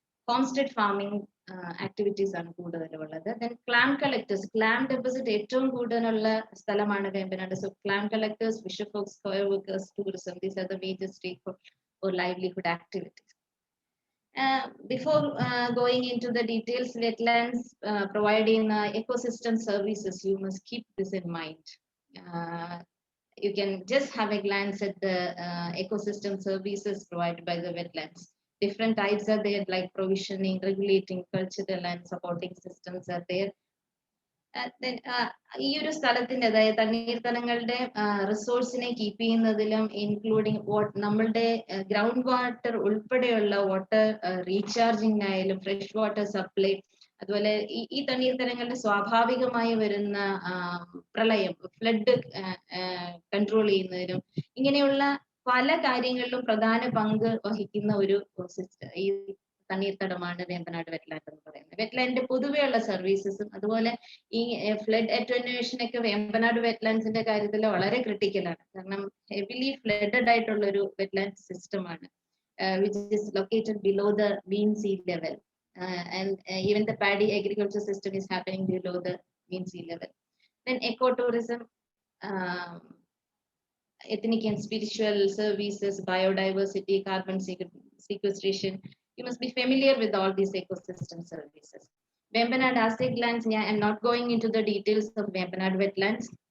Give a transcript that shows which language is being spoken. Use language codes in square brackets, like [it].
[ml] Homestead farming activities ആണ് കൂടുതലുള്ളത്. Then clamp collectors, clamp deposit ഏറ്റവും കൂടുതലുള്ള സ്ഥലമാണ് Vembanad. [en] So clam collectors, fisher folks, fire workers, tourism, these are the major stake for livelihood activities. Before going into the details, wetlands providing ecosystem services, you must keep this in mind. You can just have a glance at the ecosystem services provided by the wetlands. Different types are there, like provisioning, regulating, cultural and supporting systems are there. [ml] ഈ ഒരു സ്ഥലത്തിന്റെ, അതായത് തണ്ണീർത്തടങ്ങളുടെ റിസോഴ്സിനെ keep ചെയ്യുന്നതിലും including നമ്മളുടെ ground water ഉൾപ്പെടെയുള്ള water റീചാർജിങ്ങിനായാലും fresh water supply, അതുപോലെ ഈ തണ്ണീർത്തടങ്ങളുടെ സ്വാഭാവികമായി വരുന്ന പ്രളയം, ഫ്ലഡ് കൺട്രോൾ ചെയ്യുന്നതിനും, ഇങ്ങനെയുള്ള പല കാര്യങ്ങളിലും പ്രധാന പങ്ക് വഹിക്കുന്ന ഒരു ഈ തണ്ണീർത്തടമാണ് വേമ്പനാട് വെറ്റ്ലാൻഡ് എന്ന് പറയുന്നത്. വെറ്റ്ലാൻഡിന്റെ പൊതുവെയുള്ള സർവീസസും അതുപോലെ ഈ ഫ്ലഡ് അറ്റനുവേഷൻ ഒക്കെ വേമ്പനാട് വെറ്റ്ലാൻഡ്സിന്റെ കാര്യത്തിൽ വളരെ ക്രിട്ടിക്കലാണ്. കാരണം ഹെവിലി ഫ്ലഡഡ് ആയിട്ടുള്ള ഒരു വെറ്റ്ലാൻഡ് സിസ്റ്റമാണ്, [en] Which is located below the mean sea level, and even the paddy agriculture system is happening below the mean sea level. Then eco tourism, ethnic and spiritual services, biodiversity, carbon sequestration. You must be familiar with all these ecosystem services. Vembanad as a glance, I'm not going into the details of Vembanad wetlands.